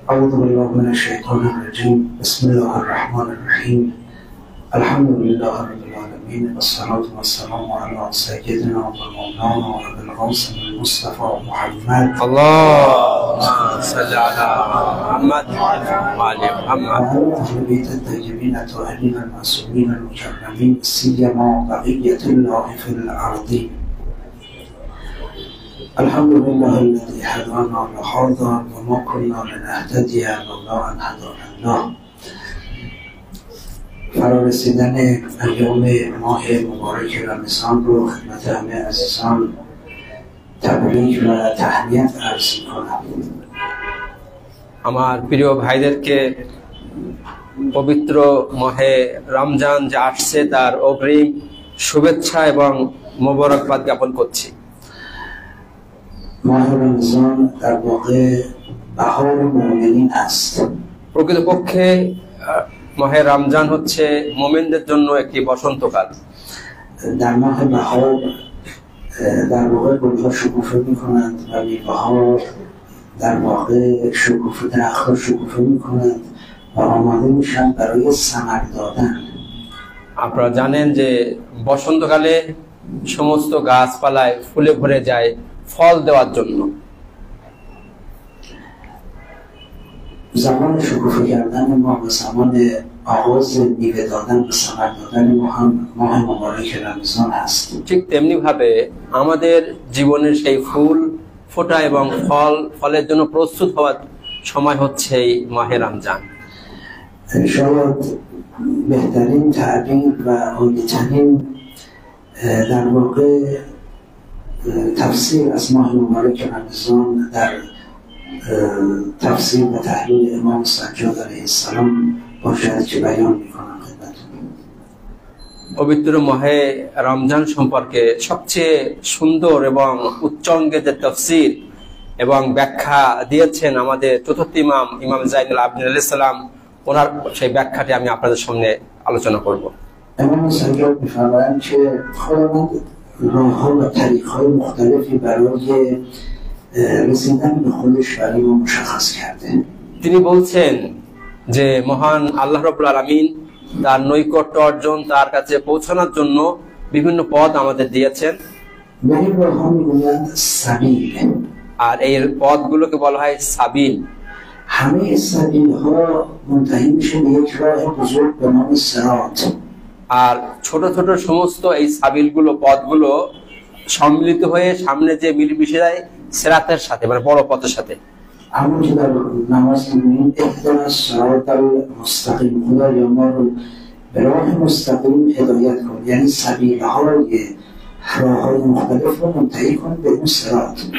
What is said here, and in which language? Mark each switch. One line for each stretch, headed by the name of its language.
Arabic: আউযু বিল্লাহি মিনাশ শাইতানির রাজীম বিসমিল্লাহির রহমানির রহিম আলহামদুলিল্লাহি রাব্বিল আলামিন ওয়াসসালাতু ওয়াসসালামু আলা সাইয়্যিদিনা ওয়া মাওলানা ওয়া আবিল কাসিম মুস্তাফা মুহাম্মদ আল্লাহুম্মা সাল্লি আলা মুহাম্মদ ওয়া আলি মুহাম্মদ أهل البيت الطيبين الطاهرين المعصومين المكرمين سيما بقية الله في الأرض الحمد لله الذي هدانا لهذا وما كنا لنهتدي لولا أن هدانا الله
Persian: فرارسیدن ایام ماه مبارک رمضان رو خدمت همه عزیزان تبریک و تهنیت عرض می‌کنم.
Bangla: আমার প্রিয় ভাইদেরকে পবিত্র মাহে রমজান যে আসছে তার অগ্রিম শুভেচ্ছা এবং মোবারকবাদ জ্ঞাপন করছি।
Persian: ماه رمضان در واقع بهار مؤمنین است.
Bangla: প্রকৃতপক্ষে মাহে রমজান হচ্ছে মুমিনদের জন্য একটি বসন্তকাল।
Persian: در ماه بهار در واقع گل‌ها شکوفه می‌کنند و میوه‌ها در واقع شکوفه درخت‌ها شکوفه می‌کنند و آماده میشن برای ثمر دادن.
Bangla: আপনারা জানেন যে বসন্তকালে সমস্ত গাছপালায় ফুলে ভরে যায় ফল দেওয়ার জন্য।
Persian: زمان شکوفه کردن ما و زمان آغاز میوه دادن و ثمر دادن ما هم ماه مبارک رمضان است.
Bangla: ঠিক তেমনি ভাবে আমাদের জীবনের সেই ফুল ফোটা এবং ফলের জন্য প্রস্তুত হওয়ার সময় হচ্ছে এই মাহে রমজান।
Persian: شاید بهترین تعبیر و عالی‌ترین در واقع تفسیر از ماه مبارک رمضان در تفسیر و تحلیل امام سجاد علیه السلام باشد که بیان میکنم خدمتتون.
Bangla: পবিত্র মাহে রমজান সম্পর্কে সবচেয়ে সুন্দর এবং উচ্চাঙ্গের যে তাফসীর এবং ব্যাখ্যা দিয়েছেন আমাদের চতুর্থ ইমাম জাইনুল আবদিন আলাইহিস সালাম, ওনার সেই ব্যাখ্যাটি আমি আপনাদের সামনে আলোচনা করব।
Persian: امام سجاد میفرمایند که خداوند راه‌ها و طریق‌های مختلفی برای رسیدن به خودش برای ما مشخص کرده.
Bangla: তিনি বলছেন যে মহান আল্লাহ রাব্বুল আলামিন তার নৈকট্য অর্জন, তার কাছে পৌঁছানোর জন্য বিভিন্ন পথ আমাদের দিয়েছেন।
Persian: به این راه‌ها میگویند سبیل.
Bangla: আর এই পথগুলোকে বলা হয় সাবিল।
Persian: همه سبیل‌ها منتهی میشه به یک راه بزرگ به نام صراط.
Bangla: আর ছোট ছোট সমস্ত এই সাবিলগুলো পথগুলো সম্মিলিত হয়ে সামনে যে মিলেমিশে যায় সিরাতের সাথে, মানে বড় পথের সাথে।
Persian: همون که در نماز میگوییم
Arabic: اهدنا الصراط المستقیم،
Persian: خدایا ما رو به راه مستقیم هدایت کن، یعنی سبیل‌های راه‌های مختلف رو منتهی کن به اون صراط.